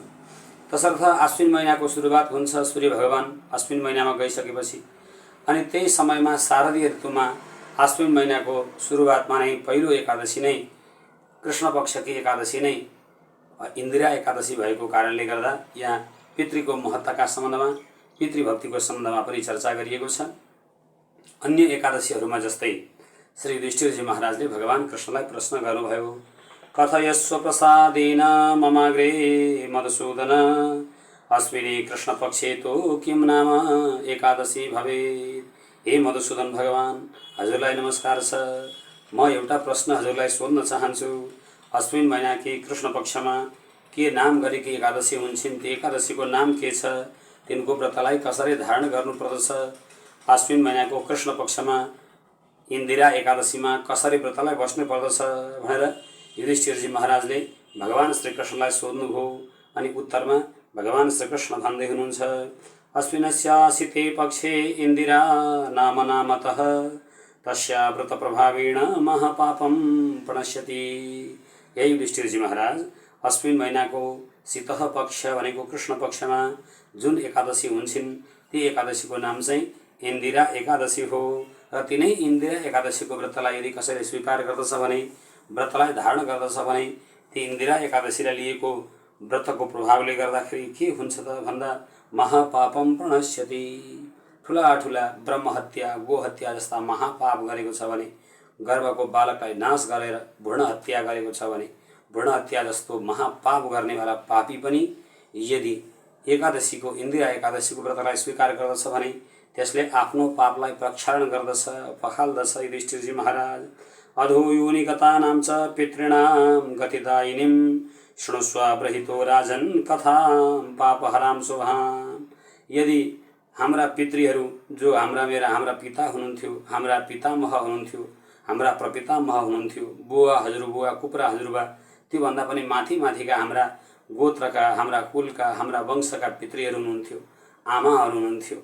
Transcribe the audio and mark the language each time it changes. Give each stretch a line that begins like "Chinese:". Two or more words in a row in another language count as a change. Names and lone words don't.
Nepali: तसर्थ आश्विन महिनाको सुरुवात हुन्छ सूर्य भगवान आश्विन महिनामा गइसकेपछि अनि त्यही समयमा शारदीय ऋतुमा आश्विन महिनाको सुरुवातमा नै पहिलो एकादशी नै कृष्ण पक्षकी एकादशी नै इन्दिरा एकादशी भएको कारणले गर्दा यहाँ पितृको महत्ताका सम्बन्धमा पितृभक्तिको सम्बन्धमा पनि चर्चा गरिएको छ। अन्य एकादशीहरूमा जस्तै श्री युधिष्ठिरजी महाराजले भगवान कृष्णलाई प्रश्न गर्नुभयो,
Sanskrit: कथयस्व प्रसादेन ममाग्रे मधुसूदन अश्विनी कृष्ण पक्षे तो किम नाम एकादशी भवेत्।
Nepali: हे मधुसूदन भगवान हजुरलाई नमस्कार छ। म एउटा प्रश्न हजुरलाई सोध्न चाहन्छु। अश्विन महिनाकी कृष्ण पक्षमा के नाम गरेकी एकादशी हुन्छन्, ती एकादशीको नाम के छ, तिनको व्रतलाई कसरी धारण गर्नुपर्दछ, आश्विन महिनाको कृष्ण पक्षमा इन्दिरा एकादशीमा कसरी व्रतलाई बस्नु पर्दछ भनेर युधिष्ठिरजी महाराजले भगवान श्रीकृष्णलाई सोध्नुभयो। अनि उत्तरमा भगवान श्रीकृष्ण भन्दै हुनुहुन्छ,
Sanskrit: अश्विनस्यासिते पक्षे इन्दिरा नाम नामतः तस्या व्रत प्रभावेण महापापम प्रणश्यति।
Nepali: हे युधिष्ठिरजी महाराज, अश्विन महिनाको शीतः पक्ष भनेको कृष्ण पक्षमा जुन एकादशी हुन्छन् ती एकादशीको नाम चाहिँ इन्दिरा एकादशी हो। र तिनै इन्दिरा एकादशीको व्रतलाई यदि कसैले स्वीकार गर्दछ भने, व्रतलाई धारण गर्दछ भने, ती इन्दिरा एकादशीलाई लिएको व्रतको प्रभावले गर्दाखेरि के हुन्छ त भन्दा
Sanskrit: महापापम प्रणश्यति।
Nepali: ठुला ठुला ब्रह्महत्या, गोहत्या जस्ता महापाप गरेको छ भने, गर्भको बालकलाई नाश गरेर भ्रूण हत्या गरेको छ भने, भ्रूण हत्या जस्तो महापाप गर्नेवाला पापी पनि यदि एकादशीको इन्दिरा एकादशीको व्रतलाई स्वीकार गर्दछ भने त्यसले आफ्नो पापलाई प्रक्षालन गर्दछ, पखाल्दछ।
Sanskrit: युधिष्ठिरजी महाराज अधो योनिगतानां च पितॄणां गतिदायिनीं शृणुष्व ब्रहितो राजन कथां पापहरां शुभां।
Nepali: यदि हाम्रा पितृहरू जो हाम्रा पिता हुनुहुन्थ्यो, हाम्रा पितामह हुनुहुन्थ्यो, हाम्रा प्रपितामह हुनुहुन्थ्यो, बुवा हजुरबुवा, कुप्रा हजुरबा, त्योभन्दा पनि माथिका हाम्रा गोत्रका, हाम्रा कुलका, हाम्रा वंशका पितृहरू हुनुहुन्थ्यो, आमाहरू हुनुहुन्थ्यो।